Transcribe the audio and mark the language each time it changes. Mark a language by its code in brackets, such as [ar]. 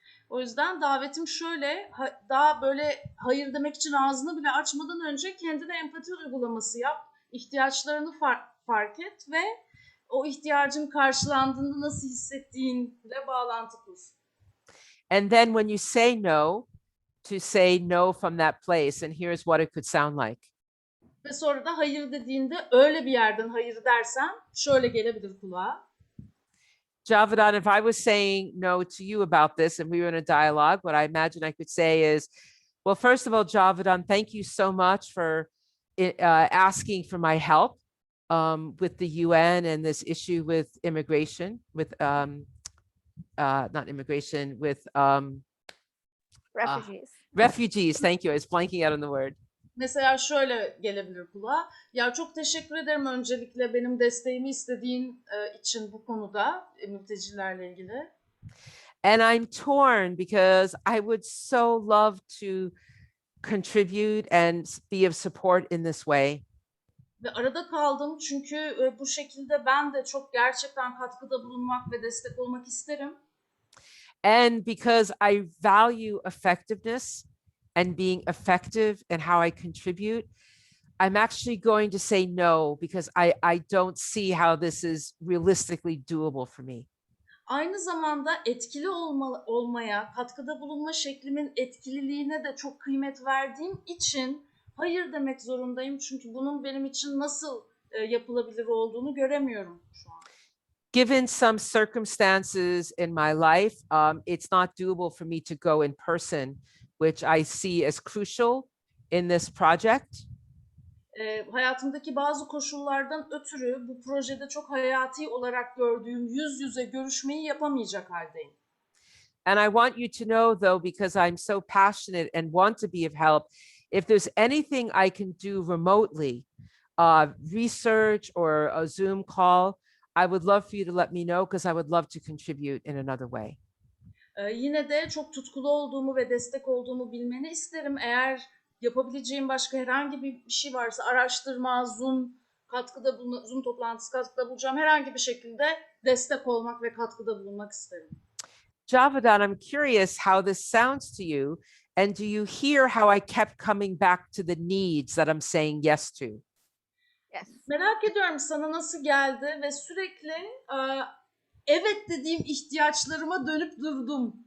[tr] O yüzden davetim şöyle, daha böyle hayır demek için ağzını bile açmadan önce kendine empati uygulaması yap. İhtiyaçlarını fark et ve o ihtiyacın karşılandığında nasıl hissettiğinle bağlantı kur. [en] And then when you say no, to say no from that place, and here's what it could sound like. [tr] Ve sonra da hayır dediğinde öyle bir yerden hayır dersen şöyle gelebilir kulağa. [en] Javidan, if I was saying no to you about this and we were in a dialogue, what I imagine I could say is, well, first of all, Javidan, thank you so much for asking for my help with the UN and this issue with immigration, with not immigration, with Refugees. refugees. Thank you. I was blanking out on the word. [tr] Mesela şöyle gelebilir kulağa. Ya çok teşekkür ederim öncelikle benim desteğimi istediğin için bu konuda mültecilerle ilgili. [en] And I'm torn because I would so love to contribute and be of support in this way. [tr] Ve arada kaldım çünkü bu şekilde ben de çok gerçekten katkıda bulunmak ve destek olmak isterim. [en] And because I value effectiveness and being effective in how I contribute, I'm actually going to say no because I don't see how this is realistically doable for me. [tr] Aynı zamanda etkili olmaya, katkıda bulunma şeklimin etkililiğine de çok kıymet verdiğim için hayır demek zorundayım. Çünkü bunun benim için nasıl yapılabilir olduğunu göremiyorum şu an. [en] Given some circumstances in my life, it's not doable for me to go in person, which I see as crucial in this project. [tr] Hayatımdaki bazı koşullardan ötürü bu projede çok hayati olarak gördüğüm yüz yüze görüşmeyi yapamayacak haldeyim. [en] And I want you to know, though, because I'm so passionate and want to be of help, if there's anything I can do remotely, research or a Zoom call, I would love for you to let me know because I would love to contribute in another way. [tr] Yine de çok tutkulu olduğumu ve destek olduğumu bilmeni isterim. Eğer yapabileceğim başka herhangi bir şey varsa araştırma, Zoom toplantısı katkıda bulacağım. Herhangi bir şekilde destek olmak ve katkıda bulunmak isterim. [en] Javidan, I'm curious how this sounds to you. And do you hear how I kept coming back to the needs that I'm saying yes to? Yes. [tr] Merak ediyorum sana nasıl geldi ve sürekli evet dediğim ihtiyaçlarıma dönüp durdum.